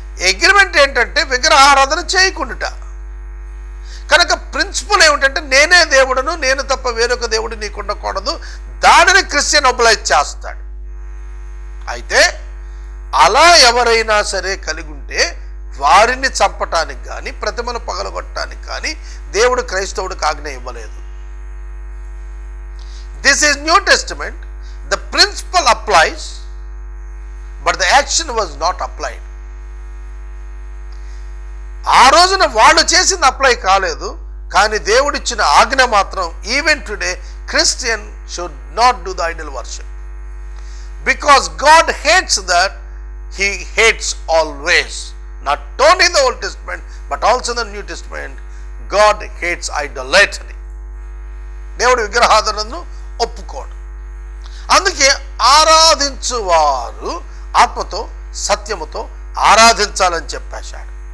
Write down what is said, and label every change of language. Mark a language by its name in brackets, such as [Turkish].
[Telugu] Agreement ఏంటంటే విగ్రహారాధన చేయకుండా. కనుక ప్రిన్సిపల్ ఏమిటంటే నేనే దేవుడును, నేను తప్ప వేరొక దేవుడు నీకు ఉండకూడదు. దానిని క్రిస్టియన్ ఒబలైజ్ చేస్తాడు. అయితే అలా ఎవరైనా సరే కలిగి ఉంటే వారిని చంపటానికి కానీ ప్రతిమలు పగలగొట్టడానికి కానీ దేవుడు క్రైస్తవుడికి ఆజ్ఞ ఇవ్వలేదు. [English] This is New Testament. The principle applies, but the action was not applied. [Telugu] ఆ రోజున వాళ్ళు చేసింది అప్లై కాలేదు, కానీ దేవుడిచ్చిన ఆజ్ఞ మాత్రం [English] Even today Christian should not do the idol worship. Because God hates that, He hates always. Not only in the Old Testament, but also in the New Testament, God hates idolatry. [Telugu] దేవుడు విగ్రహారాధనను ఒప్పుకోడు. అందుకే ఆరాధించువారు ఆత్మతో సత్యముతో ఆరాధించాలని చెప్పేశాడు.